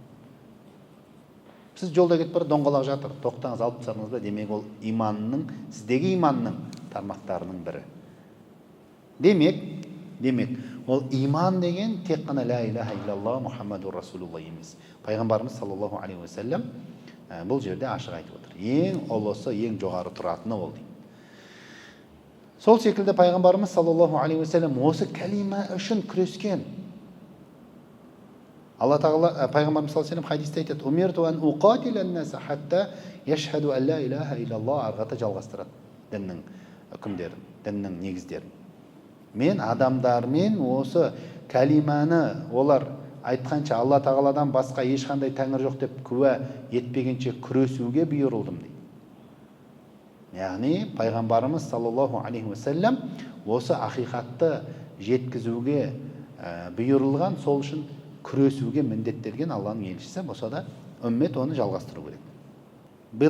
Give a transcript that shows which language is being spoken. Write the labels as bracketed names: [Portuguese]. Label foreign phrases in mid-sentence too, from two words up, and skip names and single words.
[Kazakh] Сіз жолда кетіп бара доңғалақ жатыр, тоқтаңыз, алып тастадыңыз ба, демек ол иманның, сіздегі иманның тармақтарының бірі. Демек, ол иман деген тек қана [Arabic] لا إله إلا الله محمد رسول الله [Kazakh] емес. Пайғамбарымыз [Arabic] صلى الله عليه وسلم [Kazakh] бұл жерде ашық айтып отыр. Ең ұлысы, ең жоғары тұратыны ол дейді. Сол секілді пайғамбарымыз [Arabic] صلى الله عليه وسلم [Kazakh] осы кәлима үшін күрескен. Алла тағала пайғамбарымыз [Arabic] صلى الله عليه وسلم [Kazakh] хадисте айтады: [Arabic] "أمرت أن أقاتل الناس حتى يشهدوا أن لا إله إلا الله", [Kazakh] арғата жалғастырады діннің үкімдерін, діннің негіздерін. Мен адамдармен осы кәлиманы олар айтқанша Алла тағаладан басқа ешқандай тәңір жоқ деп куә етпегенше күресуге бұйырылдым дейді. Яғни пайғамбарымыз [Arabic] صلى الله عليه وسلم [Kazakh] осы ақиқатты жеткізуге бұйырылған, сол үшін күресуге міндеттелген Алланың елшісі болса да үммет оны жалғастыру керек.